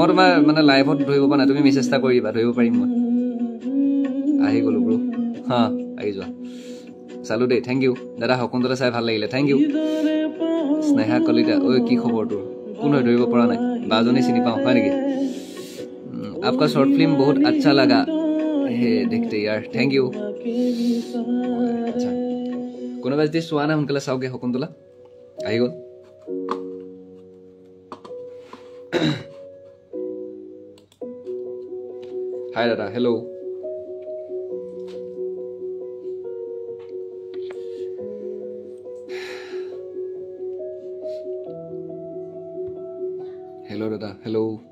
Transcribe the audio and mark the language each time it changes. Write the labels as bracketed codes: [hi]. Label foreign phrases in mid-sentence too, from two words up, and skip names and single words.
[as] তোমাৰ মানে লাইভত ধৰিব পৰা নাই তুমি মেছেজ এটা কৰি দিবা ধৰিব পাৰিম মই আহি গ'লো ব্ৰো হা আহি যোৱা চালো দেই [en] thank you [as] দাদা হকুন্তলা চাই ভাল লাগিলে [en] thank you [as] স্নেহা কলিতা ঐ কি খবৰ তোৰ কোন হৈ ধৰিব পৰা নাই বাজনী চিনি পাওঁ হয় নেকি [hi] आपका शॉर्ट फिल्म बहुत अच्छा लगा हे देखते यार थैंक यू अच्छा [as] কোনোবাই যদি চোৱা নাই সোনকালে চাওকগে হকুন্তলা আহি গ'ল হাই দাদা হেল্ল' হেল্ল' দাদা হেল্ল'